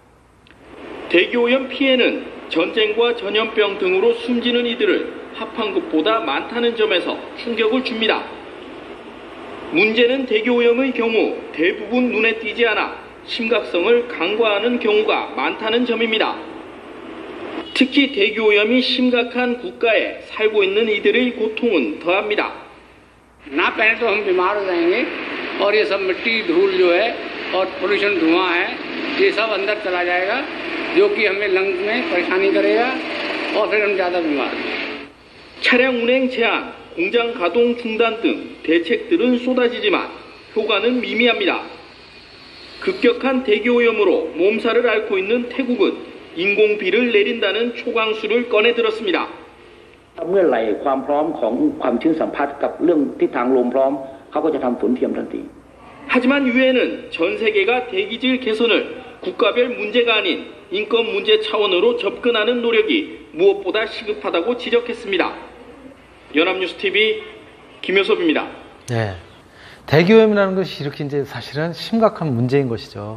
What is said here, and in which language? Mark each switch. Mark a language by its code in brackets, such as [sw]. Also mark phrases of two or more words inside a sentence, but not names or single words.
[ko] 대기오염 피해는 전쟁과 전염병 등으로 숨지는 이들을 합한 것보다 많다는 점에서 충격을 줍니다. 문제는 대기오염의 경우 대부분 눈에 띄지 않아 심각성을 간과하는 경우가 많다는 점입니다. 특히 대기오염이 심각한 국가에 살고 있는 이들의 고통은 더합니다. [hi] ना पहले तो हम बीमार हो जाएंगे और ये सब मिट्टी धूल जो है और पोल्यूशन धुआं है ये सब अंदर चला जाएगा जो कि हमें लंग्स में परेशानी करेगा और फिर हम ज़्यादा बीमार होंगे. [ko] 차량 운행 제한, 공장 가동 중단 등 대책들은 쏟아지지만 효과는 미미합니다. 급격한 대기오염으로 몸살을 앓고 있는 태국은 인공비를 내린다는 초강수를 꺼내들었습니다. [th] เมื่อไหร่ความพร้อมของความชื้นสัมพัทธ์กับเรื่องทิศทางลมพร้อมเขาก็จะทำฝนเทียมทันที [ko] 하지만 유엔은 전 세계가 대기질 개선을 국가별 문제가 아닌 인권 문제 차원으로 접근하는 노력이 무엇보다 시급하다고 지적했습니다. 연합뉴스TV 김효섭입니다. 네. 대기오염이라는 것이 이렇게 이제 사실은 심각한 문제인 것이죠.